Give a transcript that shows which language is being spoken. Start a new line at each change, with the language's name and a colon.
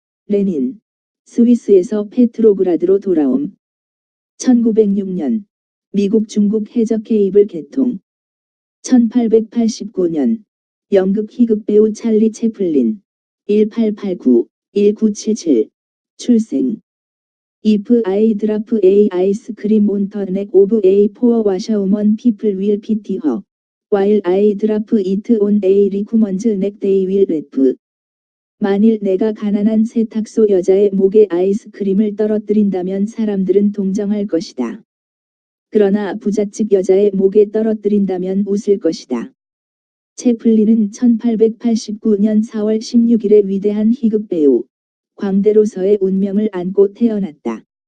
Korean: 레닌, 스위스에서 페트로그라드로 돌아옴. 1906년, 미국 중국 해적 케이블 개통. 1889년, 연극 희극 배우 찰리 채플린, 1889-1977, 출생.
English: If I drop a ice cream on the neck of a poor washerwoman, people will pity her. While I drop it on a rich neck, they will laugh.
Korean: 만일 내가 가난한 세탁소 여자의 목에 아이스크림을 떨어뜨린다면 사람들은 동정할 것이다. 그러나 부잣집 여자의 목에 떨어뜨린다면 웃을 것이다. 채플린은 1889년 4월 16일에 위대한 희극 배우 광대로서의 운명을 안고 태어났다.